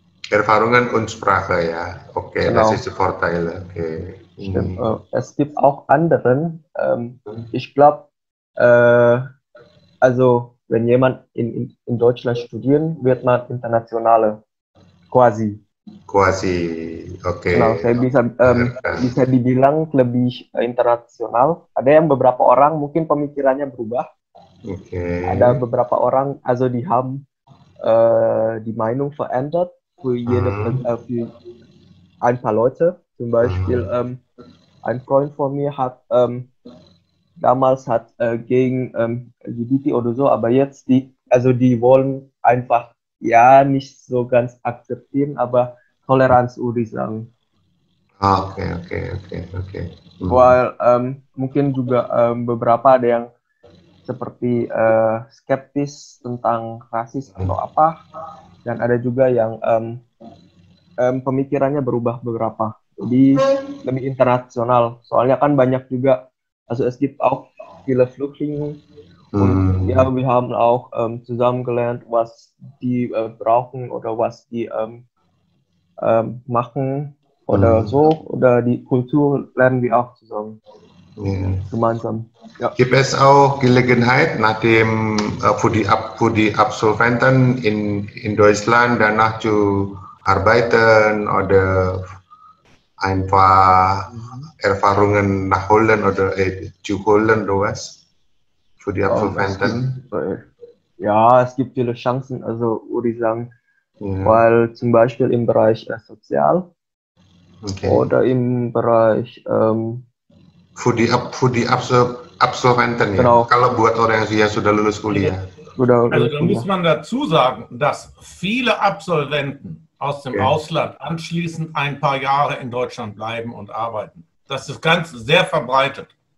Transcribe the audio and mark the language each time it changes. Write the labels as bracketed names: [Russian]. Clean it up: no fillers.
[German] Erfahrungen und Sprache, ja. Okay, genau. Das ist die Vorteile. Okay. Stimmt. Es gibt auch anderen, ich glaube, also wenn jemand in Deutschland studieren, wird man internationale, quasi, oke. [Indonesian] Genau, saya bisa dibilang lebih internasional. Ada yang beberapa orang mungkin pemikirannya berubah. Ada beberapa orang, [German] also die haben die Meinung verändert für ein paar Leute. Zum Beispiel ein Freund von mir hat damals gegen LGBT oder so, aber jetzt die wollen einfach ja nicht so ganz akzeptieren, aber Toleranz würde ich sagen. Oke. [Indonesian] Weil mungkin juga beberapa ada yang seperti skeptis tentang rasis atau apa, dan ada juga yang pemikirannya berubah beberapa. Jadi lebih internasional. Soalnya kan banyak juga, [German] also es gibt auch viele Flüchtlinge. Und ja, wir haben auch zusammen gelernt, was die brauchen oder was die machen oder so. Oder die Kultur lernen wir auch zusammen. Gemeinsam. Ja. Gibt es auch Gelegenheit, nachdem für die Absolventen in Deutschland danach zu arbeiten oder einfach Erfahrungen nachholen oder zu holen oder was? Für die Absolventen? Ja, es gibt viele Chancen, also würde ich sagen, weil zum Beispiel im Bereich Sozial oder im Bereich für die Absolventen, genau. Ja. [Indonesian] Kalau buat orang yang sudah lulus kuliah. [German] Also da muss man dazu sagen, dass viele Absolventen aus dem Ausland anschließend ein paar Jahre in Deutschland bleiben und arbeiten. Das ist sehr verbreitet.